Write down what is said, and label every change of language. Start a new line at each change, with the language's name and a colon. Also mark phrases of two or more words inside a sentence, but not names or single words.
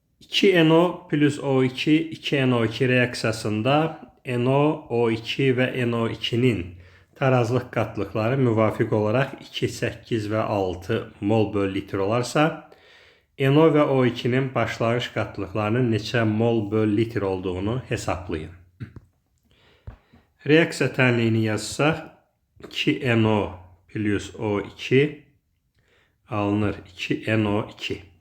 Azerbaijani: 2NO plus O2, 2NO2 reaksiyasında NO, O2 ve NO2'nin tarazlıq qatlıqları müvafiq olaraq 2, 8 və 6 mol böl litr olarsa, NO və O2'nin başlanğıc qatlıqlarının neçə mol böl litr olduğunu hesablayın. Reaksiya tənliyini yazsaq, 2NO plus O2 alınır 2NO2.